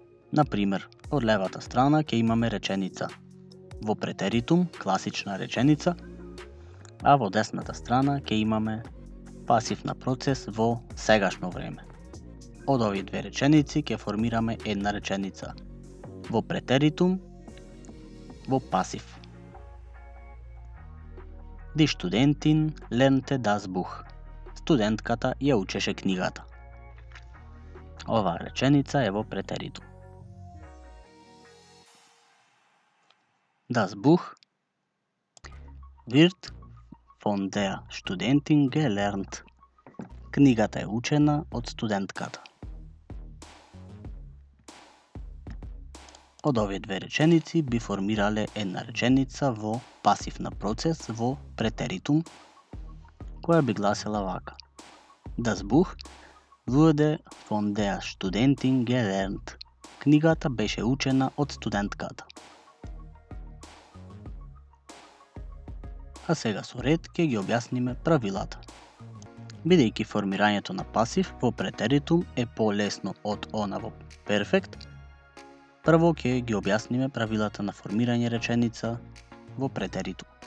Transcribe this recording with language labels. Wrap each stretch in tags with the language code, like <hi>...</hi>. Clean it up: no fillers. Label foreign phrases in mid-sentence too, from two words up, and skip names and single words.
<mk>Например, од левата страна ќе имаме реченица во претеритум, класична реченица, а во десната страна ќе имаме пасив на процес во сегашно време. Од овие две реченици ќе формираме една реченица во претеритум, во пасив.</mk> <de>Die Studentin lernte das Buch.</de> <mk>Студентката ја учеше книгата. Оваа реченица е во претеритум.</mk> <de>Das Buch wird von der Studentin gelernt.</de> <mk>Книгата е учена од студентката. Од овие две реченици би формирале една реченица во пасив на процес во претеритум, која би гласела вака.</mk> <de>Das Buch wurde von der Studentin gelernt.</de> <mk>Книгата беше учена од студентката. А сега со ред ќе ги објасниме правилата. Бидејќи формирањето на пасив во претеритум е полесно од она во перфект, прво ќе ги објасниме правилата на формирање реченица во претеритум.</mk>